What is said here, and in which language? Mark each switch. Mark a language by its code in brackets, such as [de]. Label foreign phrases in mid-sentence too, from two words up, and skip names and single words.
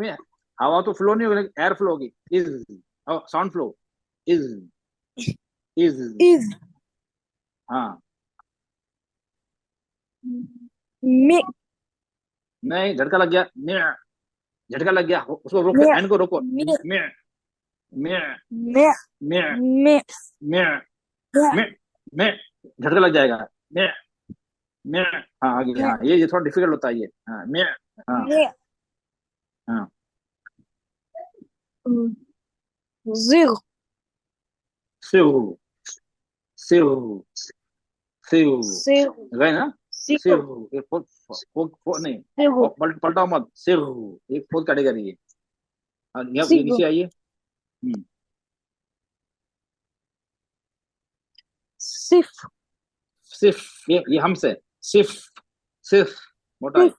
[hi] इसमें हवा तो फ्लो नहीं होगी, [en] air flow [hi] होगी, इज, [en] sound flow, [hi] इज, इज। इज, हाँ मे, नहीं, झटका लग गया, म्या, झटका लग गया, उसको रोको, मे, एंड को रोको, मे, म्या, म्या, मे, म्या, मे, म्या, म्या, म्या, झटका लग जाएगा, म्या, म्या। हाँ आगे, मे, हाँ ये थोड़ा डिफिकल्ट होता है ये, हाँ म्या, हाँ मे, हाँ। जिग, सिव, सिव, सिव, सिग, गए ना, सिग, सिव, एक नहीं, सिग, पलटाओ मत, सिव, एक [en] fourth category [hi] है। ये सिग, नीचे आइए। सिफ, सिर्फ, ये हमसे, सिर्फ, सिर्फ, मोटा है,